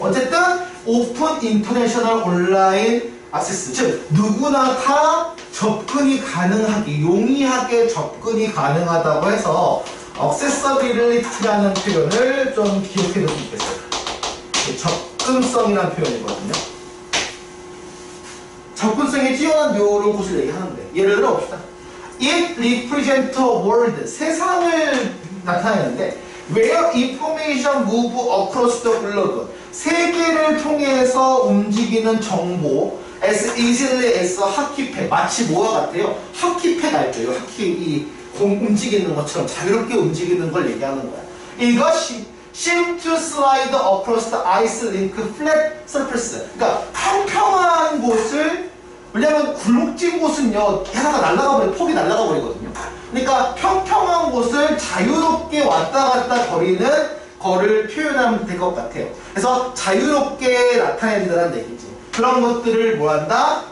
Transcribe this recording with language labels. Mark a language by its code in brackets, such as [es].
[ko] 어쨌든 오픈 인터내셔널 온라인 액세스, 즉 누구나 다 접근이 가능하게, 용이하게 접근이 가능하다고 해서 accessibility라는 표현을 좀 기억해 뒀으면 좋겠어요. 접근성이라는 표현이거든요. 접근성이 뛰어난 요런 곳을 얘기하는데, 예를 들어 봅시다. [en] It represents a world, [ko] 세상을 나타내는데 [en] where information move across the globe, [ko] 세계를 통해서 움직이는 정보 [en] as easily as [ko] 하키팩, 마치 뭐와 같아요? 하키팩 알죠? 하키, 이 공 움직이는 것처럼 자유롭게 움직이는 걸 얘기하는 거야. 이것이 [en] seem to slide across the ice link flat surface. [ko] 그러니까 평평한 곳을, 왜냐면 굴곡진 곳은요, 해사가 날아가 버려, 폭이 날아가 버리거든요. 그러니까 평평한 곳을 자유롭게 왔다 갔다 거리는 거를 표현하면 될 것 같아요. 그래서 자유롭게 나타낸다는 얘기지. 그런 것들을 뭐한다?